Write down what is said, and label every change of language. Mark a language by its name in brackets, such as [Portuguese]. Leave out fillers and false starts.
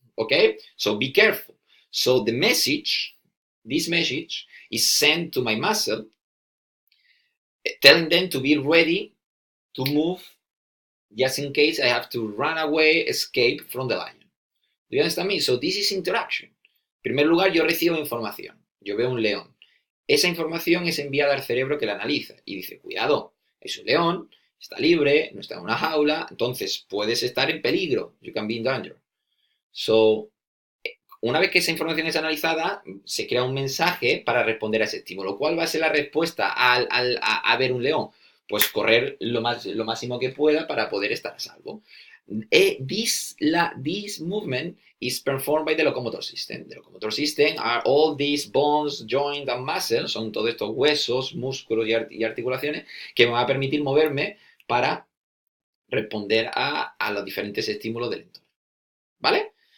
[English] Okay, so be careful. So this message is sent to my muscle, telling them to be ready to move just in case I have to run away, escape from the lion. Do you understand me? So this is interaction. [Spanish] En primer lugar, yo recibo información. Yo veo un león. Esa información es enviada al cerebro, que la analiza y dice, cuidado, es un león, está libre, no está en una jaula, entonces puedes estar en peligro. [English] You can be in danger. So, [Spanish] una vez que esa información es analizada, se crea un mensaje para responder a ese estímulo. ¿Cuál va a ser la respuesta a ver un león? Pues correr lo máximo que pueda para poder estar a salvo. [English] This movement is performed by the locomotor system. The locomotor system are all these bones, joints and muscles, [Spanish] son todos estos huesos, músculos y articulaciones que me van a permitir moverme para responder a los diferentes estímulos del entorno. ¿Vale?